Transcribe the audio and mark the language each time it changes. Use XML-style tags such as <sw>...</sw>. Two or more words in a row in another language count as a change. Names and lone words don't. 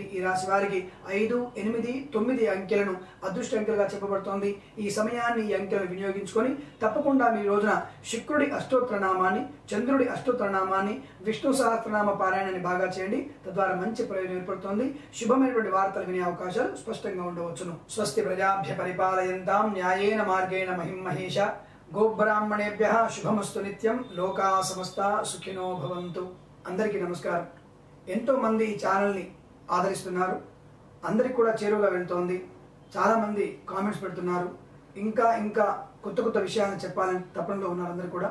<te>ఈ రాశి వారికి 5, 8, 9 అంకెలను అదృష్ట అంకెలుగా చెప్పబడుతోంది. ఈ సమయాన్ని ఈ అంకెలను వినియోగించుకొని తప్పకుండా మీ రోజున శుక్రుడి అష్టోత్తర నామాన్ని, చంద్రుడి అష్టోత్తర నామాన్ని, విష్ణు సహస్రనామ పారాయణాన్ని బాగా చేయండి. తద్వారా మంచి ప్రయోజనం ఏర్పడుతోంది. శుభమైనటువంటి వార్తలు వినే అవకాశాలు స్పష్టంగా ఉండవచ్చును.</te> <sa>స్వస్తి ప్రజాభ్య పరిపాలయంతాం న్యాయేన మార్గేణ మహిం మహేష. గోబ్రాహ్మణేభ్యః శుభమస్తు నిత్యం. లోకా సమస్త సుఖినో భవంతు.</sa> <te>అందరికీ నమస్కారం. ఎంతో మంది ఈ ఛానల్ని ఆదరిస్తున్నారు. అందరికి కూడా చేరువగా వెళ్తోంది. చాలా మంది కామెంట్స్ పెడుతున్నారు. ఇంకా కొత్త కొత్త విషయాలను చెప్పాలని తపనలో ఉన్నారు అందరు కూడా.</te>